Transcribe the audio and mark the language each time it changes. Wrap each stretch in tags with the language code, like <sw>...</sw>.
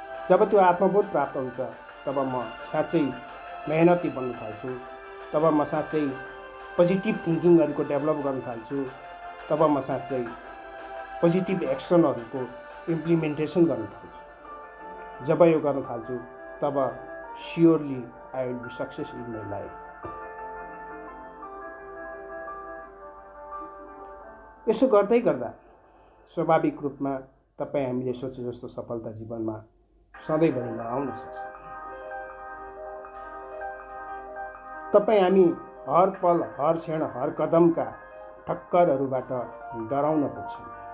<ne>जब त्यो आत्मबोध प्राप्त हुन्छ, तब म साँच्चै मेहनती बन्न थाल्छु, तब म साँच्चै पोजिटिभ थिङ्किङहरूको डेभलप गर्न थाल्छु, तब म साँच्चै पोजिटिभ एक्सनहरूको इम्प्लिमेन्टेसन गर्न थाल्छु। जब यो गर्न थाल्छु, तब</ne> <en>Surely I will be success in my life.</en> <ne>यसो गर्दै गर्दा स्वाभाविक रूपमा तपाईँ हामीले सोचे जस्तो सफलता जीवनमा सधैँभरि नआउन सक्छ। तपाईँ हामी हर पल, हर क्षण, हर कदमका ठक्करहरूबाट डराउन पुग्छौँ।</ne>